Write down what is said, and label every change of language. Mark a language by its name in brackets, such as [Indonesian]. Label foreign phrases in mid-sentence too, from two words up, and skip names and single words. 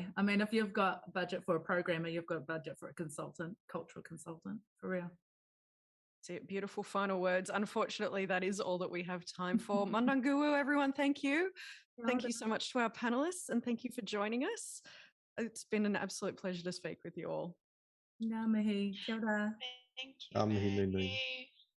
[English] I mean, if you've got budget for a programmer, you've got budget for a consultant, cultural consultant, for real. That's it. Beautiful final words. Unfortunately, that is all that we have time for. Mandanguwu, everyone, thank you. Thank you so much to our panelists, and thank you for joining us. It's been an absolute pleasure to speak with you all. [Māori] Ngā mihi, kia ora. [English] Thank you.